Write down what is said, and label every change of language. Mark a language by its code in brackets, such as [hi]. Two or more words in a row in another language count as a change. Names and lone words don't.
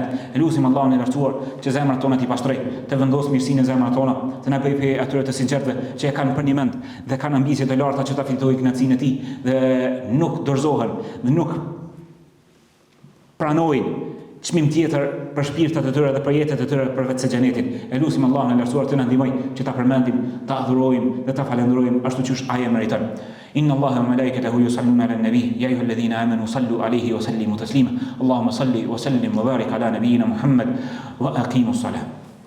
[sq] Elusim Allahun e lartësuar që zemrat tona t'i pastroj, të vendosë mirësinë në zemrat tona, të na bëjë prej atyre të sinqertëve që e kanë për një mend dhe kanë ambicie të larta që ta fitojnë kënaqësinë e tij dhe nuk dorëzohen dhe nuk pranojnë çmim tjetër për shpirtat e tyre dhe për jetët e tyre përveç se xhenetin. Elusim Allahun e lartësuar të na ndihmoj që ta përmendim, ta adhurojmë dhe ta falenderojmë ashtu siç ai e meriton. [ar] إن الله وملائكته يصلون على النبي يا أيها الذين آمنوا صلوا عليه وسلموا تسليما. اللهم صل وسلم وبارك على نبينا محمد وأقم الصلاة.